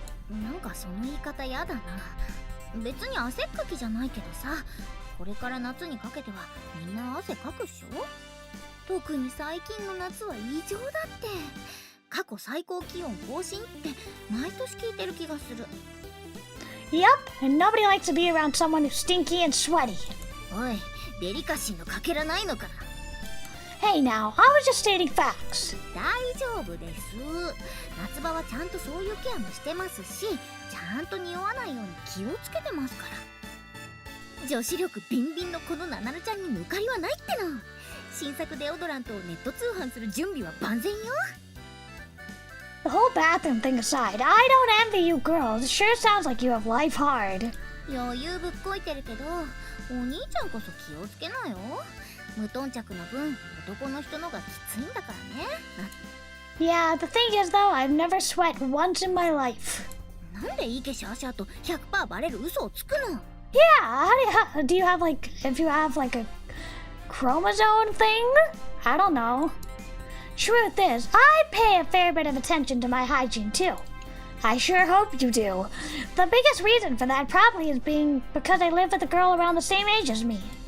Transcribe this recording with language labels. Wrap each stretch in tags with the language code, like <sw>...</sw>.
<ja>なんかその言い方やだな。別に汗っかきじゃないけどさ、これから夏にかけてはみんな汗かくっしょ。特に最近の夏は異常だって。過去最高気温更新って毎年聞いてる気がする。</ja> <en>Yup, and nobody likes to be around someone who's stinky and sweaty.</en> <ja>おい、デリカシーのかけらないのか。</ja> <en>Hey now, I was just stating facts.</en> <ja>大丈夫です。夏場はちゃんとそういうケアもしてますし、ちゃんと匂わないように気をつけてますから。女子力ビンビンのこのナナルちゃんに抜かりはないっての。新作デオドラントをネット通販する準備は万全よ。</ja> <en>The whole bathroom thing aside, I don't envy you girls. It sure sounds like you have life hard.</en> <ja>余裕ぶっこいてるけど、お兄ちゃんこそ気をつけなよ。無頓着の分、男の人のがきついんだからね。</ja> <en>Yeah, the thing is though, I've never sweat once in my life.</en> <ja>なんでいいけしあしあと 100% バレる嘘をつくの？</ja> <en>Yeah, do you have like, if you have like a chromosome thing? I don't know. Truth is, I pay a fair bit of attention to my hygiene too. I sure hope you do. The biggest reason for that probably is because I live with a girl around the same age as me.</en>